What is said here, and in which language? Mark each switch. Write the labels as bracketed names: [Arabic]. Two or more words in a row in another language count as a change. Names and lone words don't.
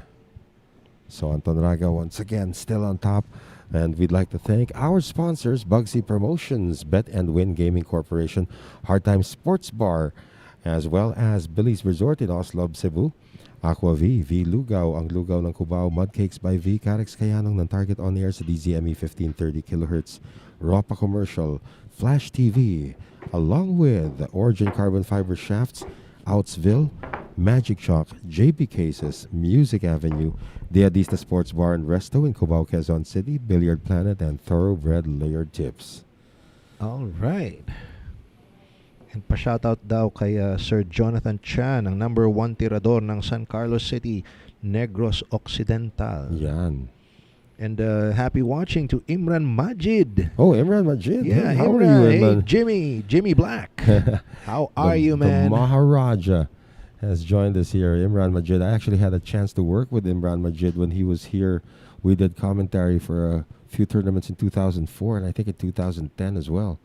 [English] So Anton Raga once again still on top. And we'd like to thank our sponsors, Bugsy Promotions, Bet and Win Gaming Corporation, Hard Time Sports Bar, as well as Billy's Resort in Oslo, Cebu, Aqua V, V Lugaw, [Filipino] ang Lugaw ng Cubao, [English] Mud Cakes by V, Carex Kayanong ng Target On Air sa DZME 1530 kHz, Ropa Commercial, Flash TV, along with Origin Carbon Fiber Shafts, Outsville, Magic Chalk, JP Cases, Music Avenue, Diadista Sports Bar and Resto in Cubao, Quezon City, Billiard Planet, and Thoroughbred Layered Tips. All right. [Filipino] And pa-shoutout daw kay Sir Jonathan Chan, ang number 1 tirador ng San Carlos City, Negros Occidental. Yan. [English] And happy watching to Imran Majid. Oh, Imran Majid. Yeah, Hey, how are Imran. you, Hey, Imran? Jimmy Black. How are you, man? The Maharaja has joined us here, Imran Majid. I actually had a chance to work with Imran Majid when he was here. We did commentary for a few tournaments in 2004 and I think in 2010 as well.